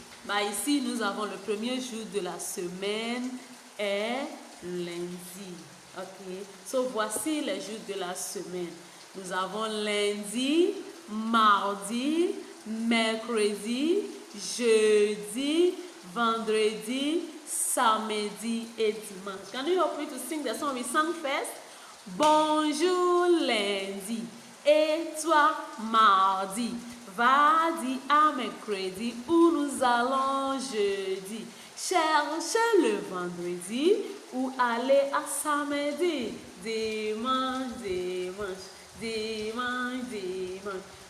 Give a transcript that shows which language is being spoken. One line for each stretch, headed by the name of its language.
French: Bah ici, nous avons le premier jour de la semaine est lundi. Ok. So, voici les jours de la semaine. Nous avons lundi, mardi, mercredi, jeudi, vendredi, samedi et dimanche.
English: Can you help me to sing the song we sang first?
French: Bonjour lundi. Et toi, mardi, va-y à mercredi où nous allons jeudi. Cherchez le vendredi ou aller à samedi. Dimanche, dimanche, dimanche, dimanche.